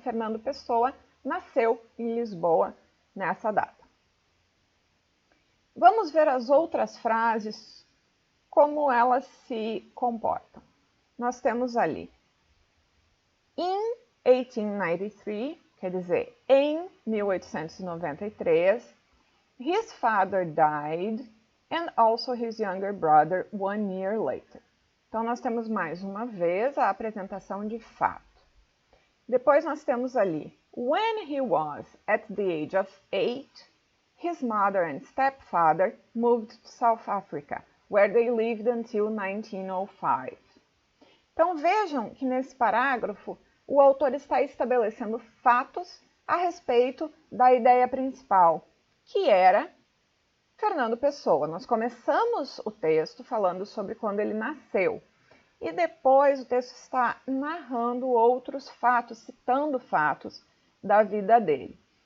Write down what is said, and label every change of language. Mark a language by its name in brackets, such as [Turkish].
[Portuguese] Fernando Pessoa nasceu em Lisboa nessa data. Vamos ver as outras frases, como elas se comportam. Nós temos ali, [English] in 1893, [Portuguese] quer dizer, em 1893, [English] his father died and also his younger brother 1 year later. [Portuguese] Então, nós temos mais uma vez a apresentação de fato. Depois nós temos ali, [English] when he was at the age of 8, his mother and stepfather moved to South Africa, where they lived until 1905. [Portuguese] Então, vejam que nesse parágrafo, o autor está estabelecendo fatos a respeito da ideia principal, que era Fernando Pessoa. Nós começamos o texto falando sobre quando ele nasceu. E depois o texto está narrando outros fatos, citando fatos da vida dele.